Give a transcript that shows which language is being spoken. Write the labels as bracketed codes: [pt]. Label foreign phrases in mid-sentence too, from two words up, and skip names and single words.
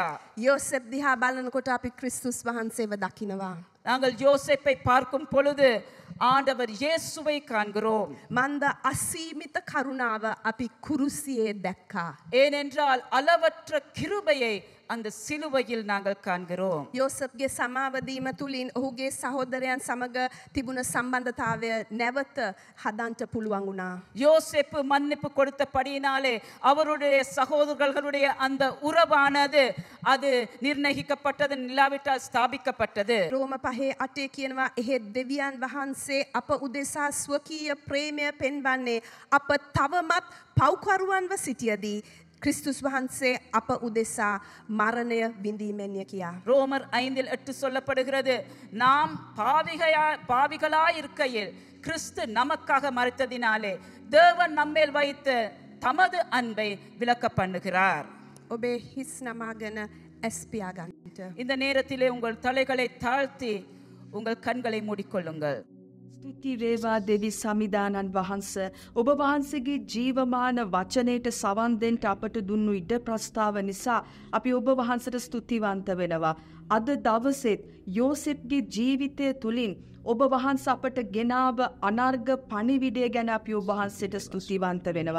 [si] යෝසප් දිහා බලනකොට අපි ක්‍රිස්තුස් වහන්සේව දකිනවා. [ta] நாங்கள் யோசேப்பை பார்க்கும் பொழுது ஆண்டவர் இயேசுவை காண்கிறோம். [si] මන්ද අසීමිත කරුණාව අපි කුරුසියේ දැක්කා. [ta] ஏனென்றால் அளவற்ற கிருபையை அந்த சிலுவையில் நாங்கள் காண்கிறோம். [si] යෝසප්ගේ සමාවදීම තුලින් ඔහුගේ සහෝදරයන් සමග තිබුණ සම්බන්ධතාවය නැවත හදන්න පුළුවන් වුණා. [ta] யோசேப்பு மன்னிப்பு கொடுத்தபடியினாலே அவருடைய சகோதரர்களுடைய அந்த உறவானது அது நிர்ணயிக்கப்பட்டது, இல்லாவிட்டால் ஸ்தாபிக்கப்பட்டது. [si] රෝම 5:8 කියනවා එහෙත් දෙවියන් වහන්සේ අප උදෙසා ස්වකීය ප්‍රේමය පෙන්වන්නේ අප තවමත් පව්කරුවන්ව සිටියදී கிறிஸ்துஸ் වහන්සේ අප උදෙසා මරණය විඳීමෙන්ය කියා. [ta] ரோமர் 5:8 சொல்லப்படுகிறது, நாம் பாவிகளாய் இருக்கையில் கிறிஸ்து நமக்காக மரித்ததினாலே தேவன் நம்மேல் வைத்த தமது அன்பை விளக்க பண்ணுகிறார். [si] ඔබේ හිස් නමාගෙන ඇස් පියාගන්නට. [ta] இந்த நேரத்திலே உங்கள் தலைகளை தாழ்த்தி உங்கள் கண்களை மூடிக்கொள்ளுங்கள். [si] ස්තුති වේවා දෙවි සමිදානන් වහන්ස, ඔබ වහන්සේගේ ජීවමාන වචනයට සවන් දෙන්න අපට දුන්නු ඉඩ ප්‍රස්තාව නිසා අපි ඔබ වහන්සට ස්තුතිවන්ත වෙනවා. අද දවසෙත් යෝසෙප්ගේ ජීවිතය තුලින් ඔබ වහන්ස අපට ගෙනාව අනර්ග පණිවිඩය ගැන අපි ඔබ වහන්සේට ස්තුතිවන්ත වෙනවා.